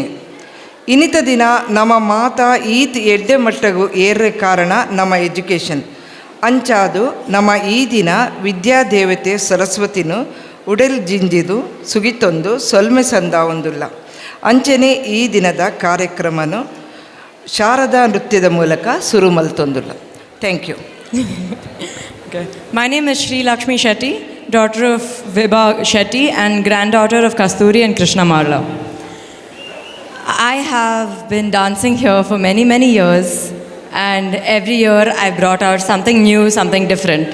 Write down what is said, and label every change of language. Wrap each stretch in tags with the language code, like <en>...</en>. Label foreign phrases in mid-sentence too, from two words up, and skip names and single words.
<tcy>ಇನ್ನಿತ ದಿನ ನಮ್ಮ ಮಾತ ಈತ್ ಎಡ್ಡೆ ಮಟ್ಟಗೂ ಏರ್ರೆ ಕಾರಣ ನಮ್ಮ ಎಜುಕೇಷನ್. ಅಂಚಾದು ನಮ್ಮ ಈ ದಿನ ವಿದ್ಯಾದೇವತೆ ಸರಸ್ವತಿನು ಉಡೆಲ್ ಜಿಂಜಿದು ಸುಗಿತೊಂದು ಸೊಲ್ಮೆ ಸಂದ ಒಂದುಲ್ಲ. ಅಂಚನೆ ಈ ದಿನದ ಕಾರ್ಯಕ್ರಮನು ಶಾರದಾ ನೃತ್ಯದ ಮೂಲಕ ಶುರು ಮಲ್ತೊಂದುಲ್ಲ.</tcy> <en>thank you. My name is Sri Lakshmi Shetty, daughter of Vibha Shetty and granddaughter of Kasturi and Krishna Marla. I have been dancing here for many, many years, and every year I brought out something new, something different.</en>